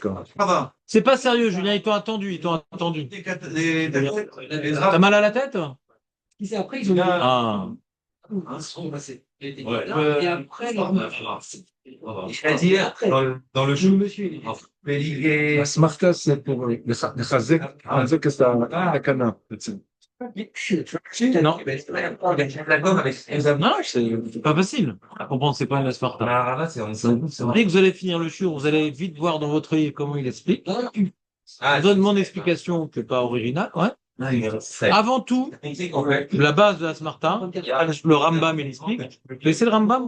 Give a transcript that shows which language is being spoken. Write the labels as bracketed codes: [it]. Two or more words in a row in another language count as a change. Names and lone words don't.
[fr] C'est pas sérieux, Julien, ils t'ont attendu. T'as mal à la tête? Qui c'est après, ils ont Ah. Et après, C'est-à-dire, dans le le jeu, monsieur, il est. La smarta, c'est pour [he] לחזק את התקנה. [fr] Non, non, c'est pas facile à comprendre, c'est pas une asparta. Dès que vous allez finir le shiur, vous allez vite voir dans votre livre comment il explique. Je donne mon explication, qui n'est pas originale, ouais. Avant tout, la base de la smarta, le Rambam, il explique. Vous connaissez le Rambam?